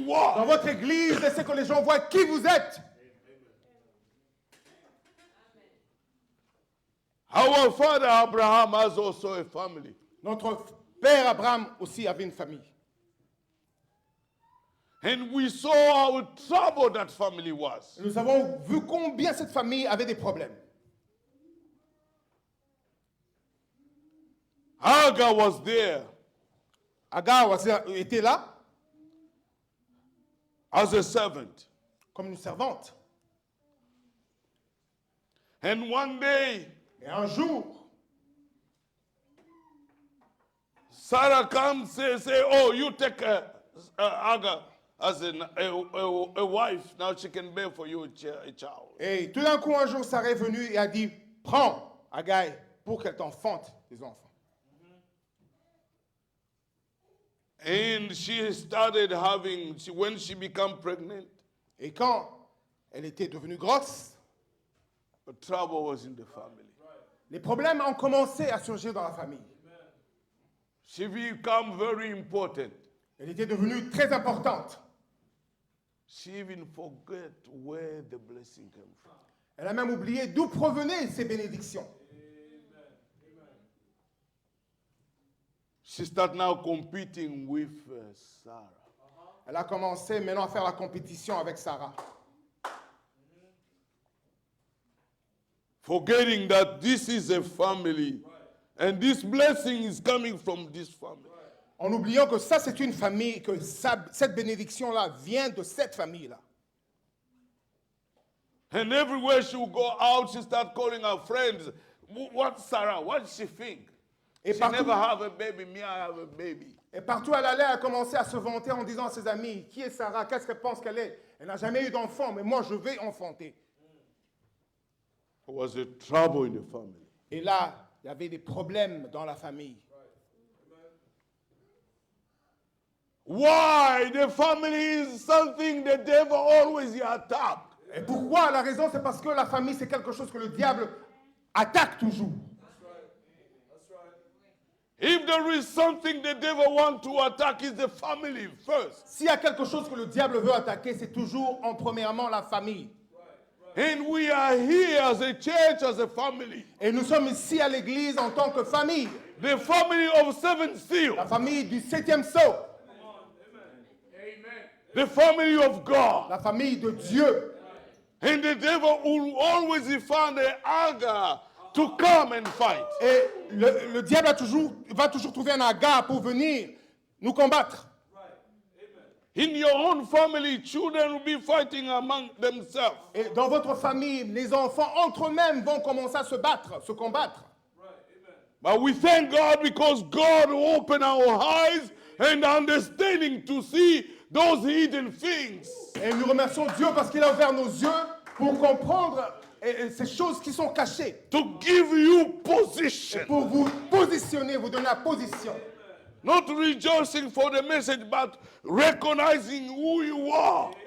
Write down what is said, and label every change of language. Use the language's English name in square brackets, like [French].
[French] Dans votre église, laissez que les gens voient qui vous êtes. [English] Our father Abraham has also a family. [French] Notre père Abraham aussi avait une famille. [English] And we saw how troubled that family was. [French] Nous avons vu combien cette famille avait des problèmes. [English] Hagar was there [French] Agar était là [English] as a servant. [French] comme une servante. [English] And one day, [French] Et un jour, [English] Sarah comes and say, oh, you take Hagar as a wife. Now she can bear for you a child. [French] et tout d'un coup, un jour, Sarah est venue et a dit, prends Agar pour qu'elle t'enfante des enfants. [English] And she started having, when she became pregnant, [French] Et quand elle était devenue grosse, [English] the trouble was in the family. [French] les problèmes ont commencé à surgir dans la famille. [English] She became very important. [French] Elle était devenue très importante. [English] She even forget where the blessing came from. [French] Elle a même oublié d'où provenaient ces bénédictions. [English] She started now competing with Sarah. [French] Elle a commencé maintenant à faire la compétition avec Sarah. [English] Forgetting that this is a family and this blessing is coming from this family. [French] En oubliant que ça, c'est une famille, que cette bénédiction-là vient de cette famille-là. [English] And everywhere she would go out, she started calling her friends. What Sarah? What does she think? [French] Et [English] She [French] partout, [English] never have a baby. Me, I have a baby. [French] et partout où elle allait, elle a commencé à se vanter en disant à ses amis, qui est Sarah? Qu'est-ce qu'elle pense qu'elle est? Elle n'a jamais eu d'enfant, mais moi, je vais enfanter. [English] There was a trouble in the family. [French] Et là, il y avait des problèmes dans la famille. [English] Why? The family is something the devil always attack. [French] Et pourquoi? La raison, c'est parce que la famille, c'est quelque chose que le diable attaque toujours. [English] If there is something the devil wants to attack, is the family first. [French] S'il y a quelque chose que le diable veut attaquer, c'est toujours en premièrement la famille. [English] And we are here as a church, as a family. [French] Et nous sommes ici à l'église en tant que famille. [English] The family of seven seal. [French] La famille du 7e sceau. [English] The family of God. [French] La famille de Dieu. [English] And the devil will always find an Agar to come and fight. [French] Et le diable va toujours trouver un Agar pour venir nous combattre. [English] In your own family, children will be fighting among themselves. [French] Et dans votre famille, les enfants entre eux-mêmes vont commencer à se combattre. [English] But we thank God because God opened our eyes and understanding to see those hidden things. [French] Et nous remercions Dieu parce qu'il a ouvert nos yeux pour comprendre ces choses qui sont cachées. [English] To give you position. [French] Pour vous positionner, vous donner la position. [English] Not rejoicing for the message, but recognizing who you are.